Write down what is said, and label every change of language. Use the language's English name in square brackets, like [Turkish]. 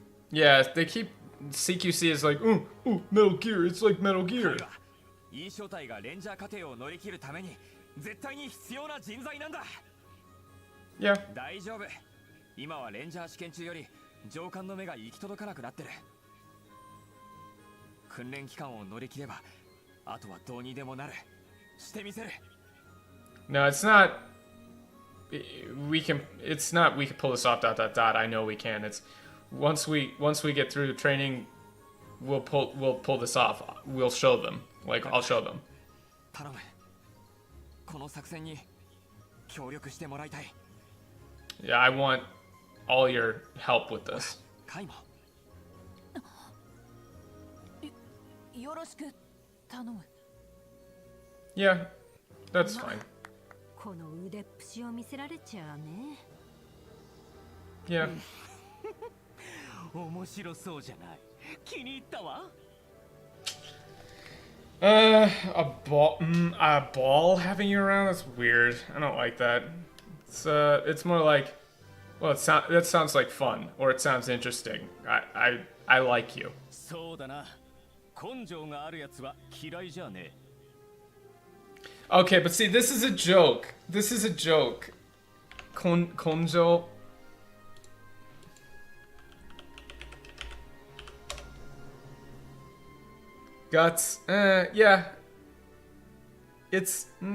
[English] Yeah, they keep CQC is like, ooh, Metal Gear. It's like Metal Gear. [Japanese] いい正体がレンジャー課程を乗り切るために絶対に必要な人材なんだ。 [English] Yeah. [Japanese] 大丈夫。今はレンジャー試験中より上官の目が行き届かなくなってる。訓練期間を乗り切れば、あとはどうにでもなる。してみせる。 [English] No, it's not. We can. It's not. We can pull this off. ... I know we can. It's once we get through training, we'll pull this off. We'll show them. Like I'll show them. [Japanese] 頼む。この作戦に協力してもらいたい。 [English] Yeah, I want all your help with this. [Japanese] カイも。よろしく頼む。 [English] Yeah, that's fine. [Japanese] この腕っぷしを見せられちゃうね。 [English] Yeah. [Japanese] 面白そうじゃない。気に入ったわ。 [English] A ball having you around? That's weird. I don't like that. It's more like, well, that sounds like fun, or it sounds interesting. I like you. [Japanese] そうだな。根性があるやつは嫌いじゃねえ。 [English] Okay, but see, this is a joke. This is a joke. Konjo. Guts. Yeah. It's.